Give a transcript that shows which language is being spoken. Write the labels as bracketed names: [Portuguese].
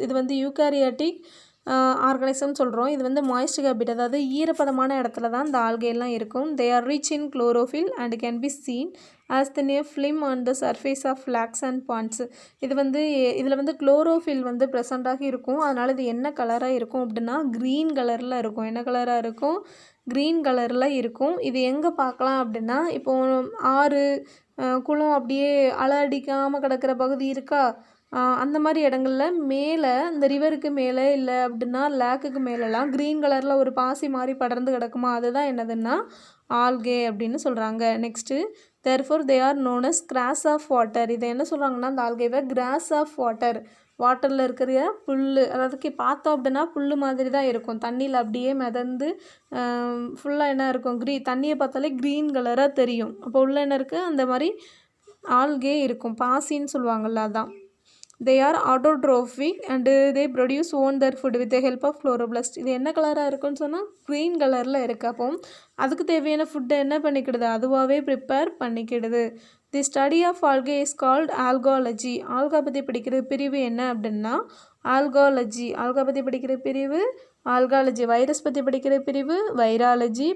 [Tamil] இது வந்து eukaryotic organism சொல்கிறோம். இது வந்து மாய்ஸ்ட் ஹேபிட், அதாவது ஈரப்பதமான இடத்துல தான் இந்த ஆல்கேலாம் இருக்கும். [English] They are rich in chlorophyll and can be seen as the near film on the surface of flax and ponds. [Tamil] இது வந்து இதில் வந்து குளோரோஃபில் வந்து ப்ரெசண்ட்டாக இருக்கும். அதனால் இது என்ன கலராக இருக்கும் அப்படின்னா க்ரீன் கலரில் இருக்கும். என்ன கலராக இருக்கும்? க்ரீன் கலரில் இருக்கும். இது எங்கே பார்க்கலாம் அப்படின்னா இப்போது ஆறு குளம் அப்படியே அலை அடிக்காமல் கிடக்கிற பகுதி இருக்கா, அந்த மாதிரி இடங்கள்ல மேலே இந்த ரிவருக்கு மேலே இல்லை அப்படின்னா லேக்குக்கு மேலெலாம் க்ரீன் கலரில் ஒரு பாசி மாதிரி படர்ந்து கிடக்குமா அதுதான் என்னதுன்னா ஆல்கே அப்படின்னு சொல்கிறாங்க. [English] Next therefore they are known as grass of water. [Tamil] இதை என்ன சொல்கிறாங்கன்னா அந்த ஆல்கேவை கிராஸ் ஆஃப் வாட்டர், வாட்டரில் இருக்கிற புல், அதாவது பார்த்தோம் அப்படின்னா புல் மாதிரி தான் இருக்கும், தண்ணியில் அப்படியே மிதந்து ஃபுல்லாக என்ன இருக்கும் தண்ணியை பார்த்தாலே க்ரீன் கலராக தெரியும். அப்போ உள்ள என்ன இருக்குது அந்த மாதிரி ஆல்கே இருக்கும், பாசின்னு சொல்லுவாங்கள்ல அதான். [English] they are autotrophic and they produce own their food with the help of chloroplast. [Tamil] இது என்ன கலராக இருக்குன்னு சொன்னால் க்ரீன் கலரில் இருக்குது. அப்போ அதுக்கு தேவையான ஃபுட்டை என்ன பண்ணிக்கிடுது அதுவாகவே prepare பண்ணிக்கிடுது. [English] The study of algae is called algology. [Tamil] Alga பற்றி படிக்கிற பிரிவு என்ன அப்படின்னா ஆல்காலஜி. ஆல்கா பற்றி படிக்கிற பிரிவு ஆல்காலஜி. வைரஸ் பற்றி படிக்கிற பிரிவு வைராலஜி.